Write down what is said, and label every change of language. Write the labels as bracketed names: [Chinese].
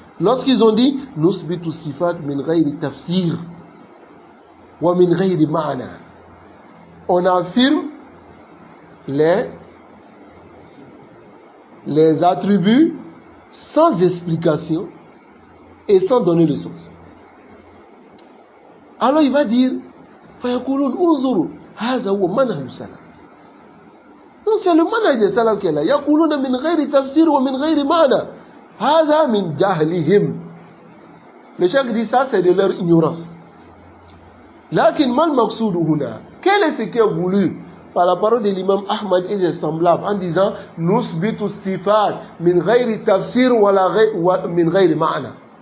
[French] Lorsqu'ils ont dit [Arabic] Nusbitu sifat min ghayri tafsir wa min ghayri ma'na. [French] On affirme les attributs sans explication et sans donner le sens. Alors il va dire [Arabic] فَيَقُولُونَ انظُرُوا هَذَا هُوَ مَنْهَجُ السَّلَفِ. [French] Donc c'est le manhaj des salaf qui est là. [Arabic] يَقُولُونَ مِنْ غَيْرِ تَفْسِيرٍ وَمِنْ غَيْرِ مَعْنَى هَذَا مِنْ جَهْلِهِمْ. [French] Le cheikh dit ça, c'est de leur ignorance. [Arabic] لكن ما المقصود هنا? [French] Quel est ce qui est voulu par la parole de l'imam Ahmad et ses semblables en disant [Arabic] Nusbitu sifat min ghayri tafsir wa min ghayri ma'na?